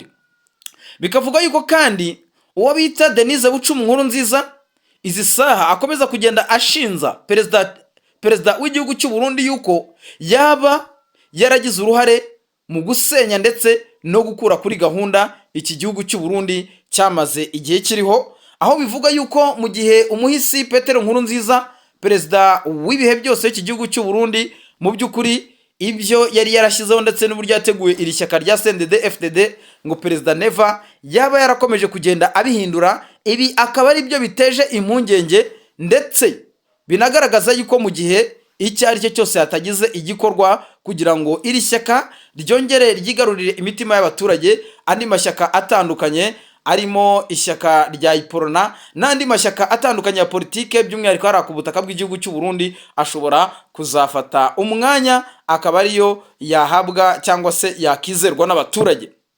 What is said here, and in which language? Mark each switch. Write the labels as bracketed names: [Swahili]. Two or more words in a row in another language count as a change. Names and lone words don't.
[Kinyarwanda] Bikavuga yuko kandi uwo bita Denise Bucumi Nkurunziza izi saha akomeza kugenda ashinza perezida w'igihugu cy'u Burundi yuko yaba yaragize uruhare mu gusenya ndetse no gukura kuri gahunda iki gihugu cy'u Burundi cyamaze igihe kiriho, aho bivuga yuko mu gihe umuhisi Petero Nkurunziza perezida w'ibihe byose w'iki gihugu cy'u Burundi mu by'ukuri ibyo yari yarashyizeho ndetse n'uburyo yateguye iri shyaka rya CNDD-FDD ngo perezida Neva yaba yarakomeje kugenda abihindura, ibi akaba ari byo biteje impungenge ndetse binagaragaza yuko mu gihe icyo ari cyo cyose hatagize igikorwa kugira ngo iri shyaka ryongere ryigarurire imitima y'abaturage, andi mashyaka atandukanye arimo ishyaka rya Iporona n'andi mashyaka atandukanye ya politike by'umwihariko hari ku butaka bw'igihugu cy'u Burundi ashobora kuzafata umwanya akaba ariyo yahabwa cyangwa se yakizerwa n'abaturage.